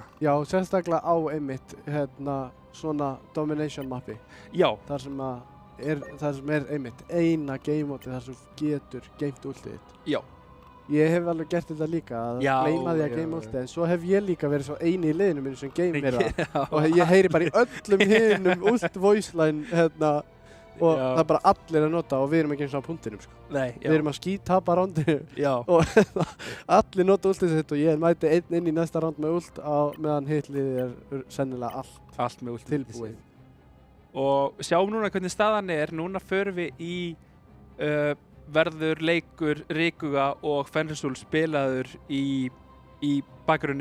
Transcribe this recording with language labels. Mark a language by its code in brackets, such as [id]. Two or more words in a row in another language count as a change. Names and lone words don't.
[is] Já, sérstaklega á einmitt svona domination mappi. Já, þar sem er einmitt eina game-mótið þar sem þú getur geimt ultið þitt. já, Ég hef alveg gert þetta líka, að Já, gleyma því að já, game já. ultið, en svo hef ég líka verið svo eini í liðinu mínu sem geymir það. Já. Og ég heyri bara í öllum hinum [en] ult voice line [is] og Já. það er bara allir að nota og við erum ekki eins og á punktinum, sko. Nei, já, Við erum að skítapa rándinu já, og allir nota ultið sitt og ég mæti einn inn í næsta ránd með ult meðan hitt liðið er sennilega allt með ultimatið tilbúið. sitt. Og sjáum núna hvernig staðan er, núna förum við í verður leikur Rikuga og Fenrisúl spilaður í bakgrunni